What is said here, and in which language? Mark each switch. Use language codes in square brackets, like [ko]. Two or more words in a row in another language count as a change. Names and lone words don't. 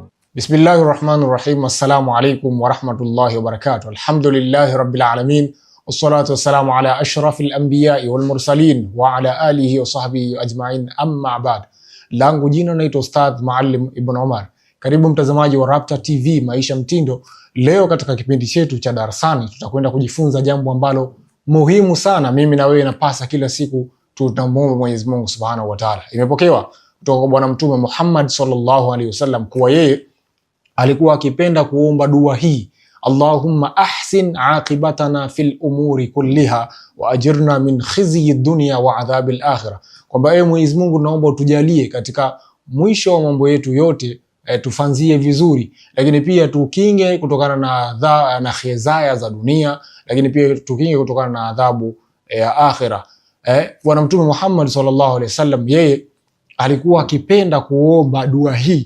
[ar] بسم الله الرحمن الرحيم. السلام عليكم ورحمة الله وبركاته. الحمد لله رب العالمين. والصلاة والسلام على أشرف الأنبياء والمرسلين وعلى آله وصحبه أجمعين، أما بعد. [sw] Langu jina naitwa Ustadh Maalim Ibn Omar. Karibu mtazamaji wa Rapta TV Maisha Mtindo. Leo katika kipindi chetu cha darasani tutakwenda kujifunza jambo ambalo muhimu sana mimi na wewe napasa kila siku tunamuomba Mwenyezi Mungu [ar] سبحانه وتعالى. [sw] Imepokewa kutoka kwa Bwana Mtume Muhammad [ar] صلى الله عليه وسلم [sw] kuwa yeye alikuwa akipenda kuomba dua hii: [ar] اللهم أحسن عاقبتنا في الأمور كلها وأجرنا من خزي الدنيا وعذاب الآخرة, [sw] kwamba ewe Mwenyezi Mungu naomba utujalie katika mwisho wa mambo yetu yote tufanzie vizuri, lakini pia tukinge kutokana na khizaya za dunia, lakini pia tukinge kutokana na adhabu ya akhirah. Bwana Mtume Muhammad [ar] صلى الله عليه وسلم [sw] yeye alikuwa akipenda kuomba dua hii.